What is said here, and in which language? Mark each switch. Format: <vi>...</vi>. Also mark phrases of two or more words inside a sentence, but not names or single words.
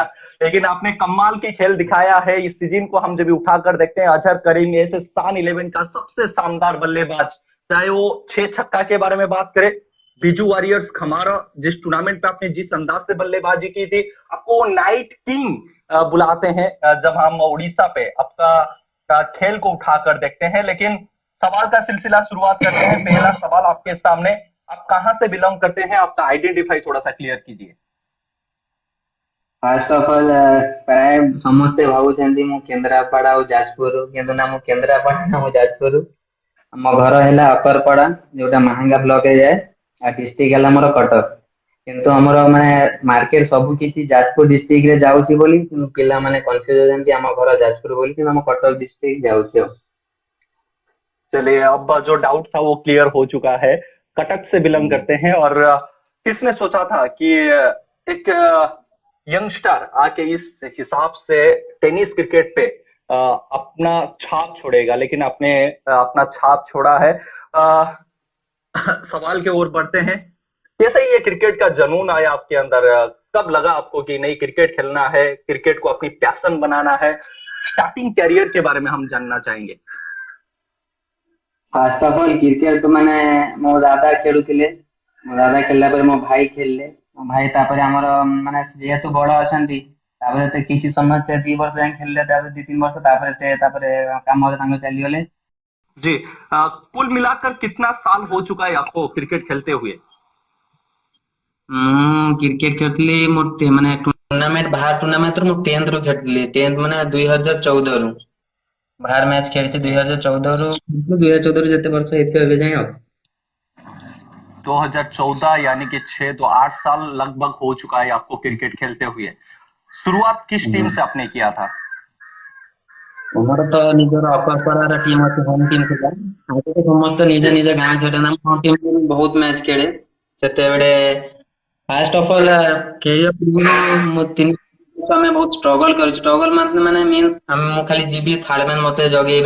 <hi>लेकिन आपने कमाल की खेल दिखाया है। इस सीजन को हम जब भी उठाकर देखते हैं, अजहर करीम ऐसे सान 11 का सबसे शानदार बल्लेबाज, चाहे वो 6 छक्का के बारे में बात करें, बीजू वॉरियर्स खमारा जिस टूर्नामेंट पे आपने जिस अंदाज से बल्लेबाजी की थी, आपको नाइट किंग बुलाते हैं जब हम उड़ीसा पे आपका खेल को उठाकर देखते हैं। लेकिन सवाल का सिलसिला शुरुआत करते हैं। पहला सवाल आपके सामने, आप कहां से बिलोंग करते हैं, आपका आइडेंटिफाई थोड़ा सा क्लियर कीजिए।</hi> <en>first of all</en> <or>ପ୍ରାୟ ସମସ୍ତେ ଭାବୁଛନ୍ତି ମୁଁ କେନ୍ଦ୍ରାପଡା ଆଉ ଯାଜପୁର, କିନ୍ତୁ ନା ମୁଁ କେନ୍ଦ୍ରାପଡା ନା ମୁଁ ଯାଜପୁର। ଆମ ଘର ହେଲା ଅକରପଡା, ଯୋଉଟା ମାହାଙ୍ଗା ବ୍ଲକରେ ଯାଏ, ଆଉ ଡିଷ୍ଟ୍ରିକ୍ଟ ହେଲା ଆମର କଟକ। କିନ୍ତୁ ଆମର ମାନେ ମାର୍କେଟ ସବୁ କିଛି ଯାଜପୁର ଡିଷ୍ଟ୍ରିକ୍ଟ ରେ ଯାଉଛି ବୋଲି କିନ୍ତୁ ପିଲାମାନେ କନଫ୍ୟୁଜ ହଉଛନ୍ତି ଆମ ଘର ଯାଜପୁର ବୋଲି, କିନ୍ତୁ ଆମ कटक डिस्ट्रिक्ट ଯାଉଛି ଆଉ।</or> <hi>चलिए, अब जो डाउट था वो क्लियर हो चुका है। कटक से बिलोंग करते हैं। और किसने सोचा था कि एक यंगस्टर आके इस हिसाब से</hi> <en>tennis cricket</en> <hi>पे अपना छाप छोड़ेगा। लेकिन आपने अपना छाप छोड़ा है। सवाल की ओर बढ़ते हैं। कैसे ये क्रिकेट का जुनून आया आपके अंदर? कब लगा आपको कि नहीं, क्रिकेट खेलना है, क्रिकेट को अपनी पैशन बनाना है?</hi> <en>starting career</en> <hi>के बारे में हम जानना चाहेंगे।</hi> <en>first of all</en> <or>କ୍ରିକେଟ ମାନେ ମୋ ଦାଦା ଖେଳୁଥିଲେ, ମୋ ଦାଦା ଖେଳିଲା ପରେ ମୋ ଭାଇ ଖେଳିଲେ, ମୋ ଭାଇ ତାପରେ ଆମର ମାନେ ଯେହେତୁ ବଡ ଅଛନ୍ତି ତାପରେ ସେ କିଛି ସମୟ ସେ 2 ବର୍ଷ ଯାଏ ଖେଳିଲେ, ତାପରେ 2-3 ବର୍ଷ ତାପରେ ସେ ତାପରେ କାମରେ ତାଙ୍କ ଚାଲିଗଲେ।</or> <hi>जी, कुल मिलाकर कितना साल हो चुका है आपको क्रिकेट खेलते हुए?</hi> <or>ମୁଁ କ୍ରିକେଟ ଖେଳୁଥିଲି ମୋ ମାନେ ଟୁର୍ଣ୍ଣାମେଣ୍ଟ ବାହାର ଟୁର୍ଣ୍ଣାମେଣ୍ଟ ମୁଁ 10th ରୁ ଖେଳୁଥିଲି। 10th ମାନେ 2014 ରୁ ବାହାର ମ୍ୟାଚ୍ ଖେଳିଛି। 2014 ରୁ ଯେତେ ବର୍ଷ ହେଇଥିବ ଏବେ ଯାଏଁ ଆଉ।</or> <hi>2014 यानी कि 6 तो 8 साल लगभग हो चुका है आपको क्रिकेट खेलते हुए। शुरुआत किस टीम से आपने किया था?</hi> <or>ଆମର ତ ନିଜର ଅପରପଡାର ଟିମ୍ ଅଛି, ହୋମ ଟିମ୍ ଥିଲା। ଆଗରୁ ତ ସମସ୍ତେ ନିଜ</or> <hi>जी,</hi> <or>ନିଜ ଗାଁ ଖେଳନ୍ତି, ଆମ ହୋମ ଟିମ୍ ବହୁତ ମ୍ୟାଚ୍ ଖେଳେ। ସେତେବେଳେ</or> <en>first of all</en> <or>ଖେଳିବା ପୂର୍ବରୁ ମୁଁ 3 ବର୍ଷ ଆମେ ବହୁତ ଷ୍ଟ୍ରଗଲ କରିଛୁ। ଷ୍ଟ୍ରଗଲ ମାନେ ମିନ୍ସ ମୁଁ ଖାଲି ଯିବି ଥାର୍ଡମ୍ୟାନ ମତେ ଜଗେଇବେ।</or>